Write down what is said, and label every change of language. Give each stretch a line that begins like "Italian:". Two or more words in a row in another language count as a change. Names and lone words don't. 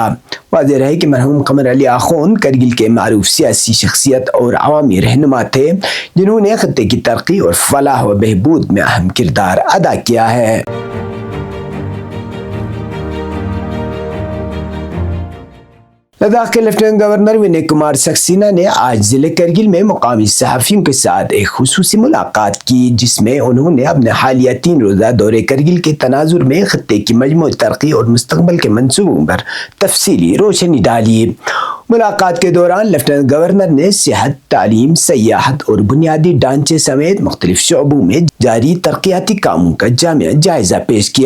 Urdu: واضح ہے کہ مرحوم قمر علی آخوند کرگل کے معروف سیاسی شخصیت اور عوامی رہنما تھے، جنہوں نے خطے کی ترقی اور فلاح و بہبود میں اہم کردار ادا کیا ہے۔ لداخ کے
English: lieutenant governor
Urdu: ونے کمار سکسینہ نے آج ضلع کرگل میں مقامی صحافیوں کے ساتھ ایک خصوصی ملاقات کی، جس میں انہوں نے اپنے حالیہ 3 روزہ دورے کرگل کے تناظر میں خطے کی مجموعی ترقی اور مستقبل کے منصوبوں پر تفصیلی روشنی ڈالی۔ ملاقات کے دوران
English: lieutenant governor
Urdu: نے صحت، تعلیم، سیاحت اور بنیادی ڈھانچے سمیت مختلف شعبوں میں جاری ترقیاتی کاموں کا جامع جائزہ پیش کیا۔